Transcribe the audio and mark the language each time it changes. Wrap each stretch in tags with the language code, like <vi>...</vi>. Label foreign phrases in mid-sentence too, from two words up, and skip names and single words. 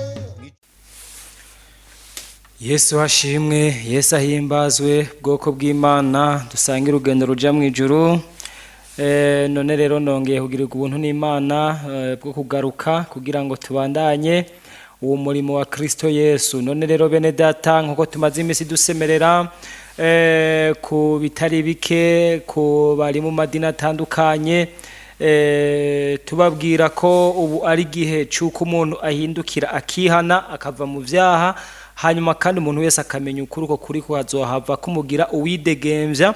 <rn>Yesu hashimwe, Yesu ahimbazwe, bwoko bw'Imana dusangira urugendo ruja mu ijuru. None rero nongeye kugirirwa ubuntu n'Imana bwo kugaruka kugira ngo tubandanye uwo murimo wa Kristo Yesu. None rero bene data, nkuko tumaze imisi dusemerera ku bitari bike, ku bari mu madini atandukanye, tubabwira ko ubu ari gihe cy'uko umuntu ahindukira akihana akava mu vyaha, hanyuma kandi umuntu wese akamenya ukuri ko kuri kuhazohava kumugira uwidegemvya.</rn>